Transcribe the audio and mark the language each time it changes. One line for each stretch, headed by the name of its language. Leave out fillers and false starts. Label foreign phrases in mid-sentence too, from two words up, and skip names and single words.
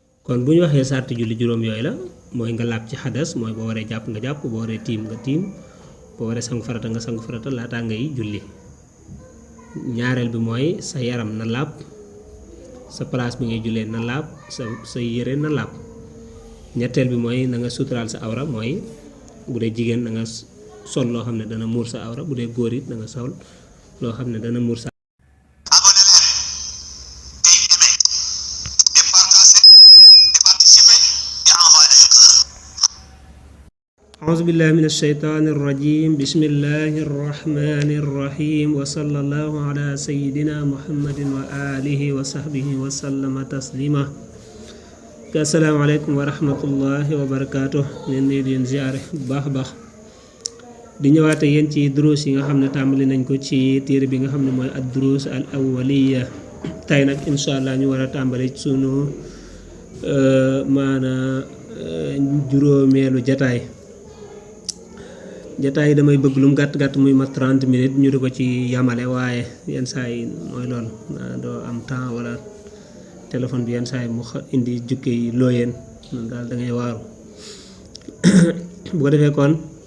Wolof: kon bu ñu waxee sarti julli juróom yooyu la mooy nga laab ci xadas mooy boo waree jàpp nga jàpp boo waree tiim nga tiim boo waree sangu farata nga sangu farata laataa ngay julli ñaareel bi mooy sa yaram na laab sa place bi ngay jullee na laab sa yére na laab ñetteel bi mooy na nga suturaal sa awra mooy bu dee jigéen na nga sol loo xam ne dana muur sa awra bu dee góor it na nga sol loo xam ne dana muur sa
Arabic: أعوذ بالله من الشيطان الرجيم بسم الله الرحمن الرحيم وصلى الله على سيدنا محمد وآله وصحبه وسلم تسليما السلام عليكم ورحمة الله وبركاته
Wolof: ني دين زيارة باخ di ñëwaat ak yéen ci duruus yi nga xam ne tàmbali nañ ko ci téere bi nga xam ne mooy
Arabic: الدروس الأولية
Wolof: tey nag
Arabic: إن شاء الله
Wolof: ñu war a tàmbali sunu maana juróomeelu jataay damay bëgg lu mu gàtt muy mat 30 minutes ñu di ko ci yamale waaye yenn saa yi mooy loolu doo am temps wala téléphone bi yenn saa yi mu indi jukke yi looyeen noonu daal da ngay waaru bu ko defee kon